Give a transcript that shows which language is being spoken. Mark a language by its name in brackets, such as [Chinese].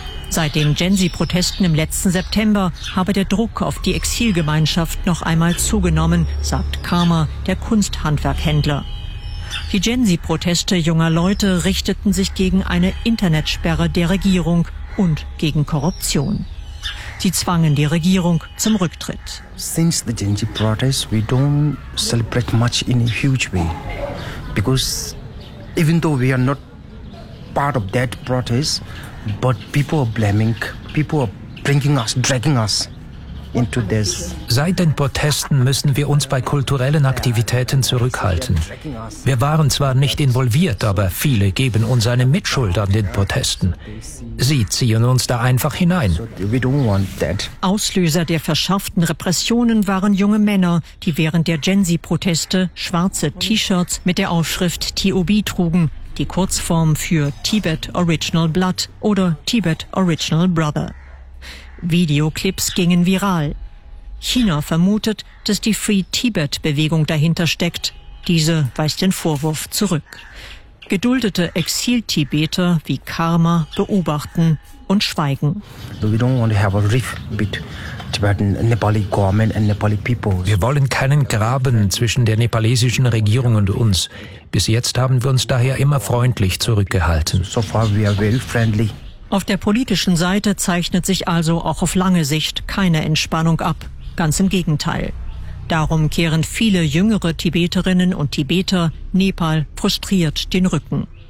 [German] Seit den Gensi-Protesten im letzten September habe der Druck auf die Exilgemeinschaft noch einmal zugenommen, sagt Karma, der Kunsthandwerkhändler. Die Gensi-Proteste junger Leute richteten sich gegen eine Internetsperre der Regierung und gegen Korruption. Sie zwangen die Regierung zum Rücktritt. [English] Since the Gensi protests, we don't celebrate much in a huge way. Because even though we are not part of that protest, but people are blaming, people are bringing us, dragging us into this. [German] Seit den Protesten müssen wir uns bei kulturellen Aktivitäten zurückhalten. Wir waren zwar nicht involviert, aber viele geben uns eine Mitschuld an den Protesten. Sie ziehen uns da einfach hinein. [English] We don't want that. [German] Auslöser der verschärften Repressionen waren junge Männer, die während der Gensi-Proteste schwarze T-Shirts mit der Aufschrift TOB trugen. Die Kurzform für Tibet Original Blood oder Tibet Original Brother. Videoclips gingen viral. China vermutet, dass die Free Tibet-Bewegung dahinter steckt. Diese weist den Vorwurf zurück. Geduldete Exil-Tibeter wie Karma beobachten und schweigen. [English] We don't want to have a rift with Tibetan Nepali government and Nepali people. [German] Wir wollen keinen Graben zwischen der nepalesischen Regierung und uns. Bis jetzt haben wir uns daher immer freundlich zurückgehalten. [English] So far we are very friendly. [German] Auf der politischen Seite zeichnet sich also auch auf lange Sicht keine Entspannung ab. Ganz im Gegenteil. Darum kehren viele jüngere Tibeterinnen und Tibeter Nepal frustriert den Rücken.